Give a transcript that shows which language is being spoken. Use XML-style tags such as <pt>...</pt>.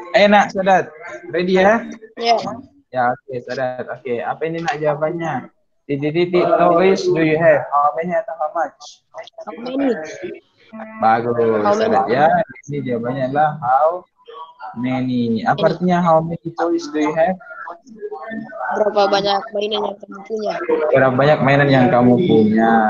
<id>Nak Sadat. Ready ya? Ya. Ya, oke, Sadat. Oke, apa ini nak jawabannya? Titik-titik</id> <en>toys do you have? How many</en> <id>atau</id> <en>how much? How many?</en> <id>Bagus,</id> <en>How many?</en> <id>Sadat ya. Ini jawabannya adalah</id> <en>how many.</en> <id>Apa artinya</id> <en>how many toys do you have?</en> <id>Berapa banyak mainan yang kamu punya? Berapa banyak mainan yang kamu punya?</id>